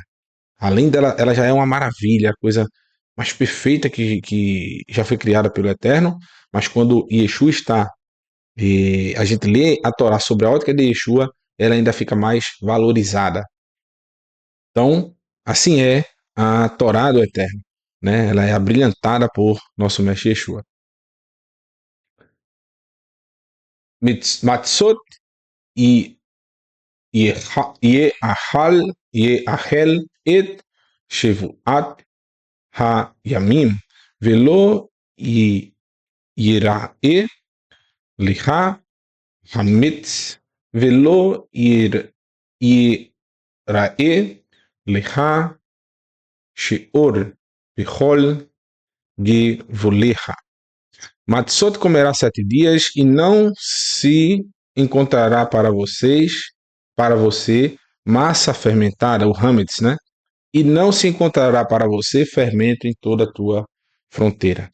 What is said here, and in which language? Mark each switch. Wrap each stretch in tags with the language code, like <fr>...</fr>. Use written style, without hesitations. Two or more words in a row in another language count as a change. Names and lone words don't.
<pt>Além dela, ela já é uma maravilha, a coisa mais perfeita que já foi criada pelo Eterno, mas quando Yeshua está, e a gente lê a Torá sobre a ótica de Yeshua, ela ainda fica mais valorizada. Então, assim é a Torá do Eterno, né? Ela é abrilhantada por nosso mestre Yeshua.</pt> <he>מצות יאכל את שבעת הימים ולא יראה לך חמץ ולא יראה לך שאר בכל גבלך.</he> <pt>Matzot comerá 7 dias e não se encontrará para você, massa fermentada, o hametz, né? E não se encontrará para você fermento em toda a tua fronteira.</pt>